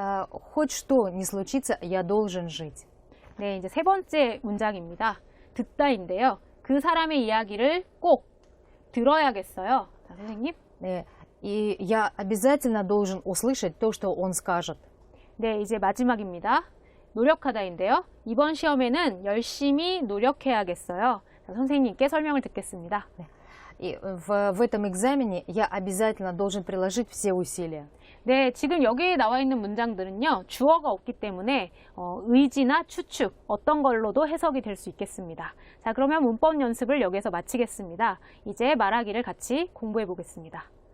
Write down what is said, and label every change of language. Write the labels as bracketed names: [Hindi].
[Russian] Хоть что ни случится, я должен жить. [Korean] 네, 이제 세 번째 문장입니다. 듣다인데요. 그 사람의 이야기를 꼭 들어야겠어요. 자, 선생님. [Russian] 네, и я обязательно должен услышать то, что он скажет. [Korean] 네, 이제 마지막입니다. 노력하다인데요. 이번 시험에는 열심히 노력해야겠어요. 자, 선생님께 설명을 듣겠습니다. 네. [Russian] И в этом экзамене я обязательно должен приложить все усилия. [Korean] 네, 지금 여기에 나와 있는 문장들은요, 주어가 없기 때문에 의지나 추측, 어떤 걸로도 해석이 될 수 있겠습니다. 자, 그러면 문법 연습을 여기서 마치겠습니다. 이제 말하기를 같이 공부해 보겠습니다.